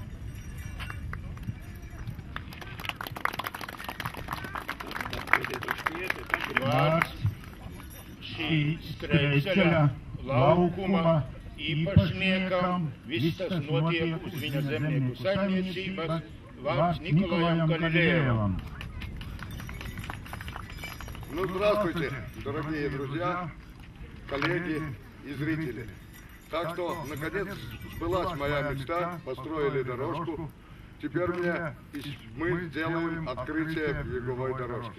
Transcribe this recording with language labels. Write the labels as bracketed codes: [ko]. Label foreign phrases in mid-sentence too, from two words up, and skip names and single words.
[lv] Vārds šī skrejceļa laukuma īpašniekam, viss tas notiek uz viņa zemnieku saimniecības, vārds Nikolajam Галилеевам. [ru] Ну, здравствуйте, дорогие друзья, коллеги и зрители. Так что, наконец, сбылась моя мечта, построили дорожку. Теперь мы сделаем открытие беговой дорожки.